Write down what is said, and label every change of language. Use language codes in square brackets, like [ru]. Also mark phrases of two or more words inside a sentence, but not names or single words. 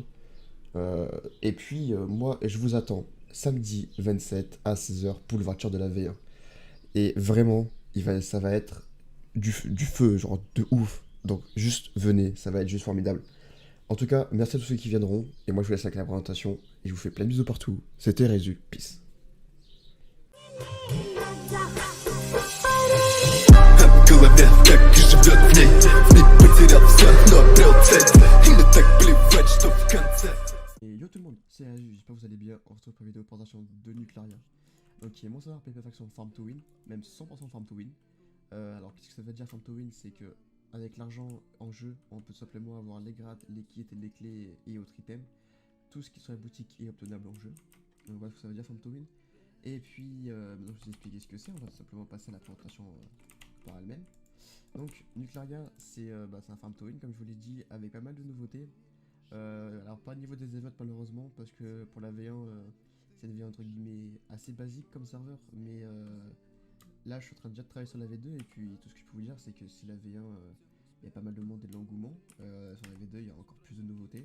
[fr] Euh, et puis, moi, je vous attends samedi 27 à 16h pour l'ouverture de la V1. Et vraiment, ça va être du feu, genre de ouf. Donc, juste venez, ça va être juste formidable. En tout cas, merci à tous ceux qui viendront. Et moi, je vous laisse avec la présentation. Et je vous fais plein de bisous partout. C'était Résu. Peace. [ru] Голове, как и живет в ней Не потерял все, но обрел цель И не так плевать, что в конце. [fr] Et yo tout le monde, c'est Résu, j'espère que vous allez bien. On se retrouve pour une vidéo de présentation de Nuclaria. Donc, qui est mon serveur PP Faction [en] Farm to Win, [fr] même 100% [en] Farm to Win. [fr] Alors, qu'est-ce que ça veut dire [en] Farm to Win? [fr] C'est que, avec l'argent en jeu, on peut simplement avoir les grades, les kits, les clés et autres items. Tout ce qui est sur la boutique est obtenable en jeu. Donc, voilà ce que ça veut dire [en] Farm to Win. [fr] Et puis, maintenant je vais vous expliquer ce que c'est. On va simplement passer à la présentation par elle-même. Donc, Nuclaria, c'est un [en] farm to win, [fr] comme je vous l'ai dit, avec pas mal de nouveautés. Alors, pas au niveau des events, malheureusement, parce que pour la V1, c'est une V1 entre guillemets assez basique comme serveur. Mais là, je suis en train déjà de travailler sur la V2. Et puis, tout ce que je peux vous dire, c'est que si la V1, il y a pas mal de monde et de l'engouement, sur la V2, il y a encore plus de nouveautés.